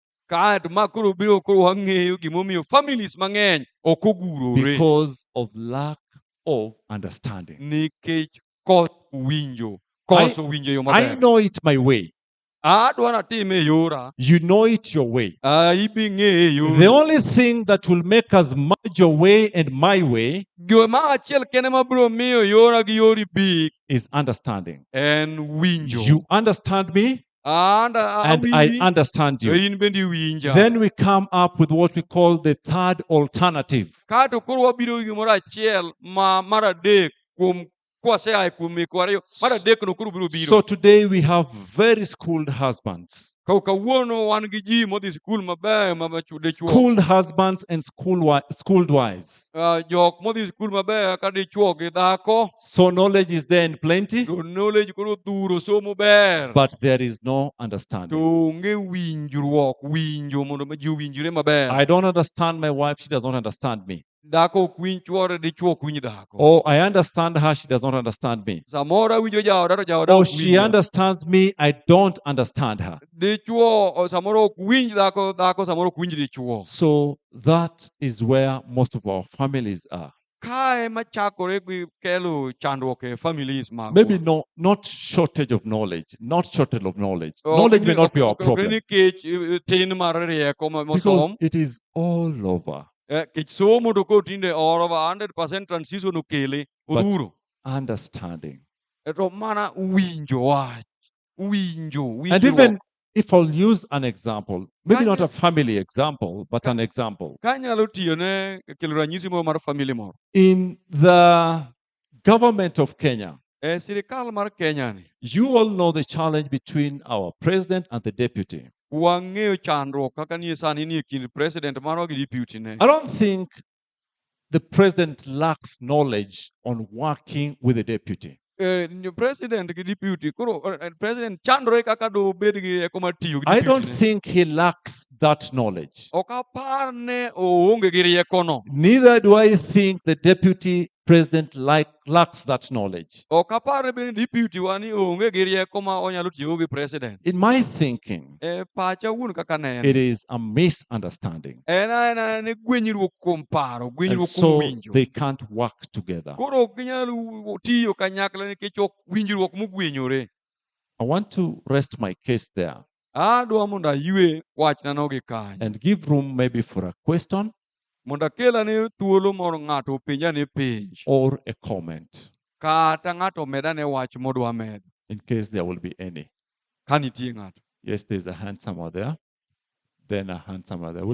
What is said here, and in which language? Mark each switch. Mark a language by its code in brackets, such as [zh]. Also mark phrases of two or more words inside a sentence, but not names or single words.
[luo] Kaeto ma koro wang'eyo gimomiyo families mang'eny ok ogurore [en] Because of lack of understanding. [luo] nikech koso winjo e yo [en] I [luo] maber. [en] know it my way. [luo] Adwa natime e yora, [en] You know it your way. [luo] ibi ng'eye e [en] The [luo] yori. [en] only thing that will make us merge your way and my way [luo] Gima achiel kende mabiro miyo yora gi yori bi [en] is understanding. [luo] en winjo. [en] You understand me and I [luo] Awinji, [en] understand to you. [luo] in bende iwinja. [en] Then we come up with what we call the third alternative. [luo] Kaeto koro wabiro gi gimoro achiel mar adek kuom kwasea kuom meko ariyo. Mar adek no koro biro biro. [en] So today we have very schooled husbands, [luo] Kawuono wan gi ji modhi sikul maber dichuo. [en] schooled husbands and schooled wives. [luo] Jok modhi sikul maber ka dichuo gi dhako. [en] So knowledge is there in plenty, [luo] To knowledge koro dhuro somo ber. [en] but there is no [luo] To [en] understanding. [luo] onge winjo mondo ma ji owinjre maber. [en] I don't understand my wife, she does not understand me. [luo] Dhako ok winj chuore, dichuo ok winj dhako. [en] Or I understand her, she does not understand me. [luo] Samoro awinjo jaoda to jaoda [en] Or [luo] ok [en] she [luo] winja. [en] understands me, I don't understand her. [luo] Dichuo samoro ok winj dhako, dhako samoro ok winj dichuo. [en] So that is where most of our families are. [luo] Kae machakore gi kelo chandruok e families magwa. [en] Maybe not shortage of knowledge, not shortage of knowledge. Knowledge may not be our problem [luo] Nikech tin mar rieko [en] because [luo] mosom. [en] it is all over. [luo] Kech somo to ko tinde [en] all over [luo] 100% transition okele [en] But- [luo] odhuro. [en] Understanding. [luo] To mana winjo wach. Winjo [en] And even if I'll use an example, maybe not [luo] Kanya- [en] a family example, but an example. [luo] Kanyalo tiyone kelo ranyisi moro mar family moro. [en] In the government of Kenya, [luo] E sirikal mar Kenya ni, [en] You all know the challenge between our president and the deputy. [luo] wang'eyo chandruok kaka nie sani nie kind president marwa gi deputy ne. [en] I don't think the president lacks knowledge on working with the deputy. [luo] President gi deputy, koro president chandore kaka do bed gi rieko mar tiyo gi [en] I don't [luo] deputy ne. [en] think he lacks that knowledge. [luo] Ok apar ne oonge gi riekono. [en] Neither do I think the deputy president lacks that knowledge. [luo] Ok apar ne bende deputy wa ni onge gi rieko ma onyalo tiyo gi president. [en] In my thinking, [luo] E pacha wuon kaka [en] it [luo] neno. [en] is a misunderstanding. [luo] En aena ne gwenyruok kuom paro, [en] And [luo] gwenyruok kuom [en] so [luo] winjo. [en] they can't work together. [luo] Koro ok ginyal tiyo kanyakla nikech ok winjruok mogwenyore. [en] I want to rest my case there [luo] Adwa mondo aywe wachnano gi kanyo. [en] and give room maybe for a question [luo] Mondo akelane thuolo mondo ng'ato openjane penj. [en] or a comment [luo] Kata ng'ato omedane wach modwa medo. [en] in case there will be any. [luo] Ka nitie ng'ato. [en] Yes, there's a hand somewhere there. Then a hand somewhere there.